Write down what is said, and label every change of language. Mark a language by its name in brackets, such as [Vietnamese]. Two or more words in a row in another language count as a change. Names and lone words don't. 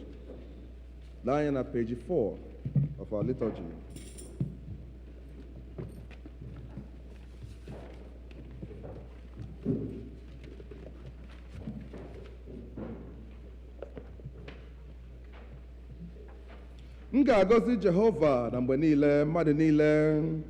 [Igbo] Lee anya na [English] page 4 of our liturgy. [Igbo] M ga-agọzi Jehova na mgbe niile, mmadụ niile.